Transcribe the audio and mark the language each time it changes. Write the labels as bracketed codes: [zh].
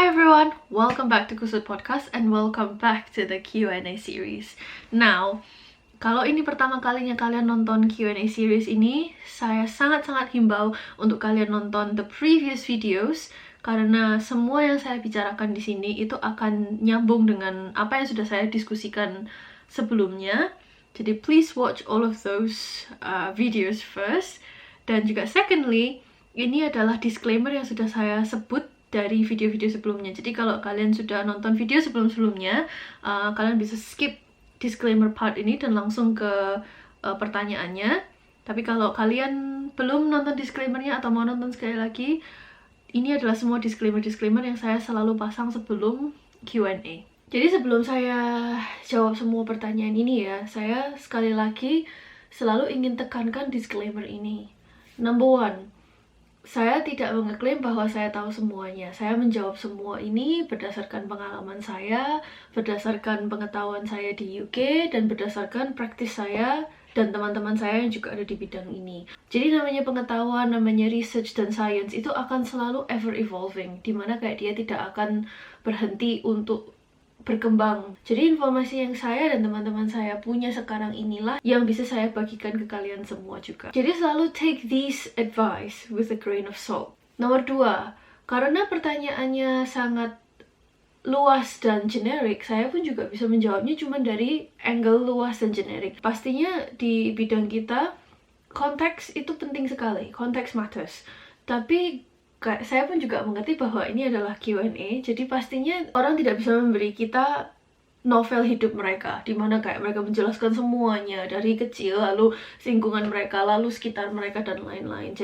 [en] everyone, welcome back to Kusut Podcast and welcome back to the Q&A series. [id] Now, kalau ini pertama kalinya kalian nonton Q&A series ini, saya sangat-sangat himbau untuk kalian nonton [en] the previous videos [id] karena semua yang saya bicarakan di sini itu akan nyambung dengan apa yang sudah saya diskusikan sebelumnya. Jadi [en] please watch all of those videos first. [id] Dan juga [en] secondly, [id] ini adalah disclaimer yang sudah saya sebut dari video-video sebelumnya. Jadi kalau kalian sudah nonton video sebelum-sebelumnya, kalian bisa skip disclaimer part ini dan langsung ke pertanyaannya. Tapi kalau kalian belum nonton disclaimernya atau mau nonton sekali lagi, ini adalah semua disclaimer-disclaimer yang saya selalu pasang sebelum Q&A. Jadi sebelum saya jawab semua pertanyaan ini ya, saya sekali lagi selalu ingin tekankan disclaimer ini. [en] Number one, [id] saya tidak mengeklaim bahwa saya tahu semuanya. Saya menjawab semua ini berdasarkan pengalaman saya, berdasarkan pengetahuan saya di UK, dan berdasarkan praktis saya dan teman-teman saya yang juga ada di bidang ini. Jadi namanya pengetahuan, namanya research dan science itu akan selalu [en] ever evolving, [id] dimana kayak dia tidak akan berhenti untuk berkembang. Jadi informasi yang saya dan teman-teman saya punya sekarang inilah yang bisa saya bagikan ke kalian semua juga. Jadi selalu [en] take this advice with a grain of salt. [id] Nomor 2, karena pertanyaannya sangat luas dan generik, saya pun juga bisa menjawabnya cuma dari angle luas dan generik. Pastinya di bidang kita, konteks itu penting sekali. Konteks [en] matters. [id] Tapi saya pun juga mengerti bahwa ini adalah Q&A, jadi pastinya orang tidak bisa memberi kita novel hidup mereka, dimana kayak mereka menjelaskan semuanya dari kecil, lalu lingkungan mereka, lalu sekitar mereka, dan lain-lain.